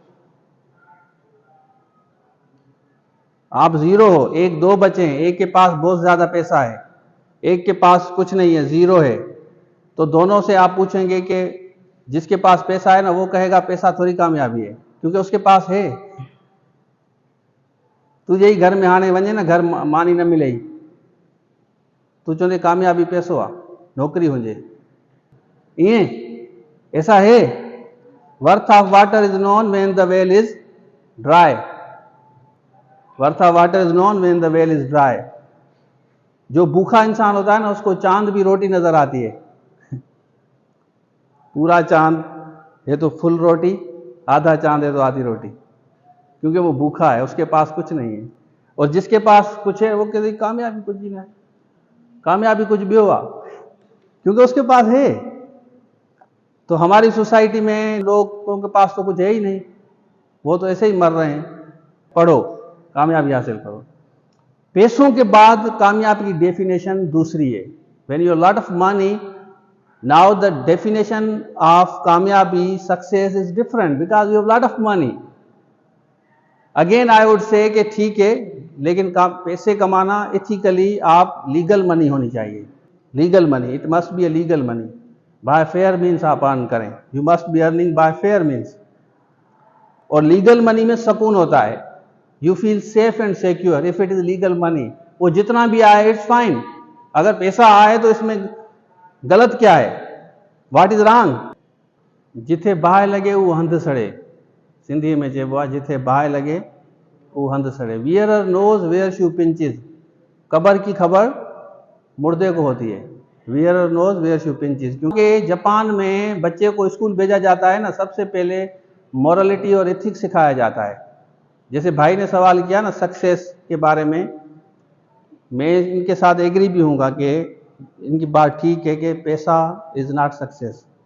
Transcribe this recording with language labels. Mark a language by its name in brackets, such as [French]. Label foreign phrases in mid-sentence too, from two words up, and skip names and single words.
[Hindi] आप जीरो हो। एक दो बचे हैं, एक के पास बहुत ज्यादा पैसा है, एक के पास कुछ नहीं है, जीरो है। तो दोनों से आप पूछेंगे कि जिसके पास पैसा है ना, वो कहेगा पैसा थोड़ी कामयाबी है, क्योंकि उसके पास है। [Sindhi] तुझे ही घर में आने वञे ना, घर मानी न मिले, तू चवंदे कामयाबी पैसो आ, नौकरी हुजे। [Hindi] ये ऐसा है। [English] Worth of water is known when the well is dry. Worth of water is known when the well is dry. [Hindi] जो भूखा इंसान होता है ना, उसको चांद भी रोटी नजर आती है। पूरा चांद है तो फुल रोटी, आधा चांद है तो आधी रोटी, क्योंकि वो भूखा है, उसके पास कुछ नहीं है। और जिसके पास कुछ है वो कहते कामयाबी कुछ भी नहीं, कामयाबी कुछ भी हुआ, क्योंकि उसके पास है। तो हमारी सोसाइटी में लोगों के पास तो कुछ है ही नहीं, वो तो ऐसे ही मर रहे हैं। पढ़ो, कामयाबी हासिल करो। पैसों के बाद कामयाबी की डेफिनेशन दूसरी है। [English] When you lot of money, now the definition of कामयाबी, success is different, because you have lot of money। Again I would say [Hindi] कि ठीक है, लेकिन पैसे कमाना एथिकली, आप [English] legal money [Hindi] होनी चाहिए। [English] Legal money, it must be a legal money. By fair means [Hindi] आप अर्न करें, [English] you must be earning by fair means. और legal money [Hindi] में सुकून होता है, [English] you feel safe and secure if it is legal money. [Hindi] वो जितना भी आए [English] it's fine. [Hindi] अगर पैसा आए तो इसमें गलत क्या है? [English] What is wrong? [Sindhi] जिथे बाहि लगे वो हंध सड़े, सिंधी में चइबो आहे, जिथे बाहि लगे वो हंध सड़े। [English] Wearer knows where shoe pinches. [Hindi] कबर की खबर मुर्दे को होती है। [English] Wearer knows where shoe pinches. [Hindi] क्योंकि जापान में बच्चे को स्कूल भेजा जाता है ना, सबसे पहले मॉरलिटी और एथिक्स सिखाया जाता है। जैसे भाई ने सवाल किया ना सक्सेस के बारे में, मैं इनके साथ एग्री भी हूँगा कि इनकी बात ठीक है कि पैसा [English] is not success.